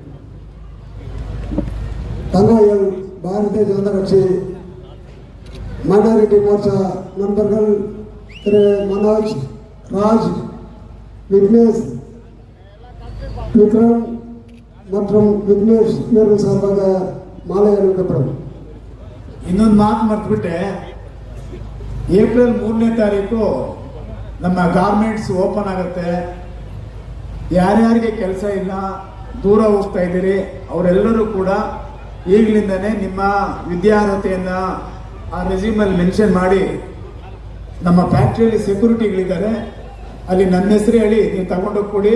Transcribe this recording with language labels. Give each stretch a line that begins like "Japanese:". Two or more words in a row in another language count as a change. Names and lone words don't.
Tamil: தங்கையில் பாரதிய ஜனதா கட்சி மைனாரிட்டி மோர்ச்சா நண்பர்கள் திரு மனோஜ், ராஜ், விக்னேஷ், விக்ரம் மற்றும் விக்னேஷ் இவர்கள் சார்பாக மாலை அணிவிக்கப்படும்.
Kannada: ಇನ್ನೊಂದು ಮಾತು ಮರ್ತ್ಬಿಟ್ಟೆ, ಏಪ್ರಿಲ್ 3ನೇ ತಾರೀಕು ನಮ್ಮ ಗಾರ್ಮೆಂಟ್ಸ್ ಓಪನ್ ಆಗುತ್ತೆ. ಯಾರ್ಯಾರಿಗೆ ಕೆಲಸ ಇಲ್ಲ, ದೂರ ಹೋಗ್ತಾ ಇದ್ದೀರಿ, ಅವರೆಲ್ಲರೂ ಕೂಡ ಈಗಲಿಂದನೇ ನಿಮ್ಮ ವಿದ್ಯಾರ್ಹತೆಯನ್ನು ಆ ರೆಸ್ಯೂಮಲ್ಲಿ ಮೆನ್ಷನ್ ಮಾಡಿ, ನಮ್ಮ ಫ್ಯಾಕ್ಟ್ರಿಯಲ್ಲಿ ಸೆಕ್ಯೂರಿಟಿಗಳಿದ್ದಾರೆ, ಅಲ್ಲಿ ನನ್ನ ಹೆಸರು ಹೇಳಿ ನೀವು ತಗೊಂಡೋಗಿ ಕೊಡಿ.